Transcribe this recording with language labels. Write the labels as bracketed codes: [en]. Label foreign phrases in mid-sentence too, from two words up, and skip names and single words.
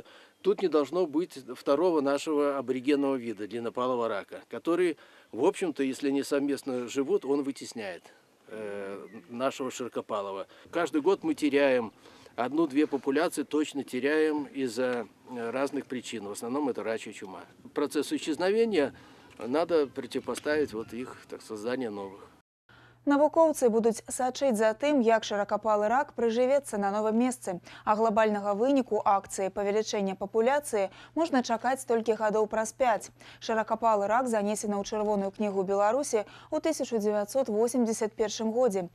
[ru] Тут не должно быть второго нашего аборигенного вида, длиннопалого рака, который, в общем-то, если они совместно живут, он вытесняет нашего широкопалого. Каждый год мы теряем одну-две популяции точно теряем из-за разных причин. В основном это рачья чума. Процессу исчезновения надо противопоставить вот их, так, создание новых. [be] Навукоўцы будуць сачыць за тым, як шыракапалы рак прыжывецца на новым месцы, а глобальнага выніку акцыі павелічэння папуляцыі можна чакаць толькі гадоў праз 5. Шыракапалы рак занесены ў чырвоную кнігу Беларусі ў 1981 годзе.